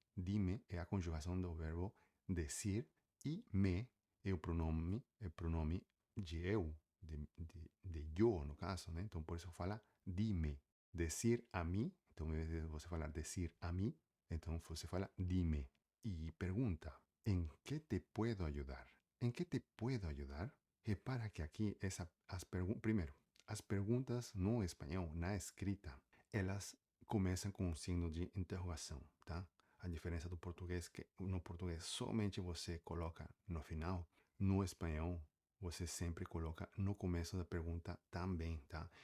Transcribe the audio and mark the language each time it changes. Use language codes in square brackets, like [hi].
[pt] Dime é a conjugação do verbo decir e me é o pronome de eu, de eu, no caso, né? Então, por isso fala dime. Decir a mim, então, em vez de você falar decir a mim, então você fala dime. E pergunta, [es] ¿en qué te puedo ayudar? ¿En qué te puedo ayudar? [pt] Repara que aqui, primeiro, as perguntas no espanhol, na escrita, elas começam com um signo de interrogação, tá? A diferença do português, que no português somente você coloca no final, no espanhol você sempre coloca no começo da pergunta também, tá?